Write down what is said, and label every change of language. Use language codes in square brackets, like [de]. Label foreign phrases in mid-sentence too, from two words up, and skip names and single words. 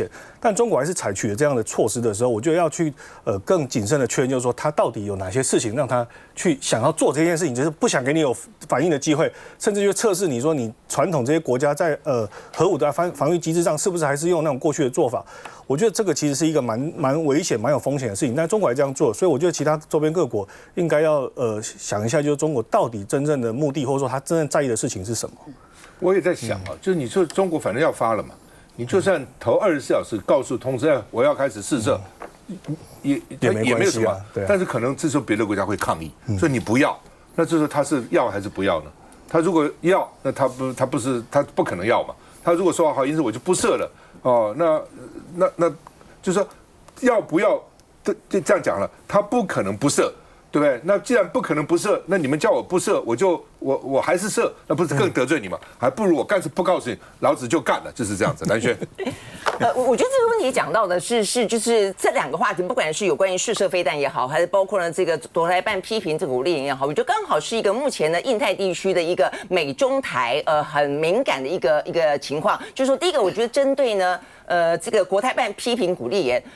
[zh] 但中國還是採取了這樣的措施的時候，我覺得要去更謹慎的確認，就是說他到底有哪些事情让他去想要做這件事情，就是不想給你有反應的機會，甚至就測試你說你傳統這些國家在核武的防禦機制上是不是還是用那種過去的做法。我覺得這個其實是一個蠻危險、蠻有風險的事情，但中國還這樣做，所以我覺得其他周邊各國應該要想一下，就是中國到底真正的目的，或者说他真正在意的事情是什麼。我也在想就是你说中国反正要發了嘛，你就算頭24小時告訴通知我要開始試射，也沒有什麼，但是可能這時候別的國家會抗議，所以你不要，那這時候他是要還是不要呢？他如果要，那他不可能要嘛。他如果說好，因此我就不射了那就是說要不要就這樣講了，他不可能不射。對不對？那既然不可能不射，那你們叫我不射，我還是射，那不是更得罪你嗎？還不如我乾脆不告訴你，老子就幹了，就是這樣子。蘭萱，我覺得這個問題講到的就是這2個話題，不管是有關於試射飛彈也好，還是包括了這個國台辦批評這個武力演也好，我覺得剛好是一個目前的印太地區的一個美中台很敏感的一個情況。就是說，第一個，我覺得針對呢這個國台辦批評古立言。